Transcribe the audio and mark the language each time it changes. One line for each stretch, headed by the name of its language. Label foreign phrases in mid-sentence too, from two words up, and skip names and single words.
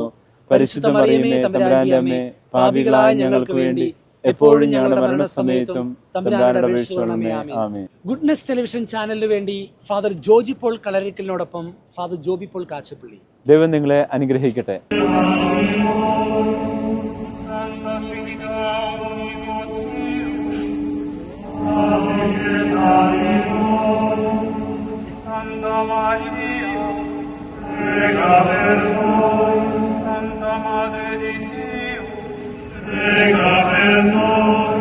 Malayalam: പരിശുദ്ധ മറിയമേ തമ്പുരാന്റെ അമ്മേ, പാപികളായ ഞങ്ങൾക്ക് വേണ്ടി എപ്പോഴും ഞങ്ങളുടെ മരണസമയത്തും തമ്പുരാനോട് അപേക്ഷിച്ചുകൊള്ളണമേ. ആമേൻ. ഗുഡ്നസ് ടെലിവിഷൻ ചാനലിന് വേണ്ടി ഫാദർ ജോജി പോൾ കളരിക്കലിനോടൊപ്പം ഫാദർ ജോബി പോൾ കാച്ചപ്പള്ളി. ദൈവം നിങ്ങളെ അനുഗ്രഹിക്കട്ടെ.
Italian: Santa Maria, prega per noi. Santa Madre di Dio, prega per noi.